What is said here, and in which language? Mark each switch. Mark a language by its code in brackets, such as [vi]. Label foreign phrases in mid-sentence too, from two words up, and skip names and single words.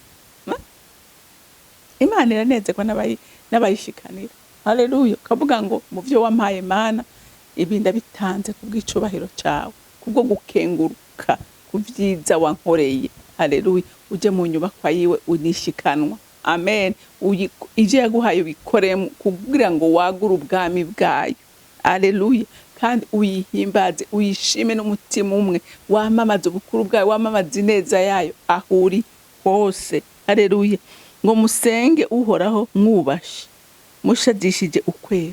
[rn] Imana iranezerwa n'abayishikanira. Haleluya. Kavuga ngo mu byo wampaye Mana, ibinda bitanze kubw'icubahiro cyawe, kubwo gukenguruka kuvyiza wankoreye. Haleluya. Uje mu nyubakwa yiwe unishikanwa. Amen. Ije yaguhaye bikoreye kugira ngo wagure ubwami bwayo. Haleluya. Kandi uyihimbaze, uyishime n'umutima umwe, wamamaza ubukuru bwayo, wamamaza ineza yayo ahuri hose. Haleluya. Ngo musenge uhoraho mwubashe, mushadishije ukwera.